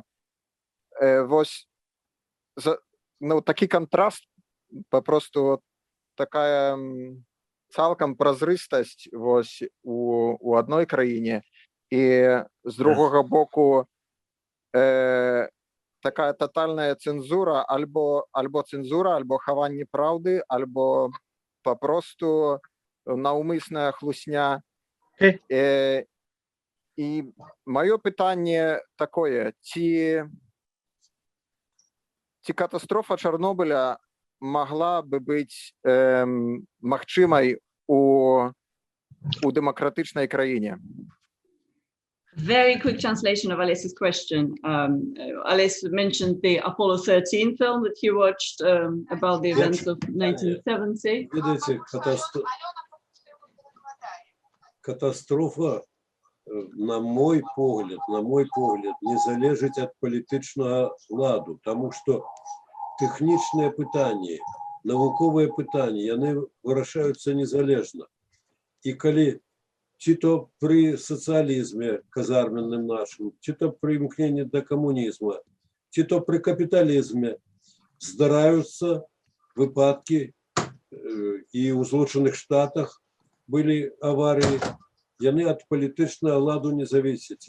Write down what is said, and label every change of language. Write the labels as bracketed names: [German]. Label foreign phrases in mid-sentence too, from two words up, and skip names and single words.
[Belarusian] Вось ну, такі контраст, папросту такая цалкам празрыстасць вось у адной краіне, і з другога боку такая тотальная цэнзура, альбо цэнзура, альбо хаванне праўды, альбо папросту наўмысная хлусня. [Ukrainian] І моє питання таке, ці катастрофа Чорнобиля могла би бути магчимою у демократичній країні? [English] Very quick translation of Alice's question. Alice mentioned the Apollo 13 film that he watched about the events of 1970. [Ukrainian] Видите, катастрофа, [Belarusian] на мой погляд, [Ukrainian] не залежить від політичного ладу, тому що технічне питання, наукове питання, вони вирішаються незалежно. І коли чи то при соціалізмі казарменному нашому, чи то при імкненні до комунізму, чи то при капіталізмі здараються випадки, і у Злучених Штатах були аварії, вони від політичного ладу не залежать.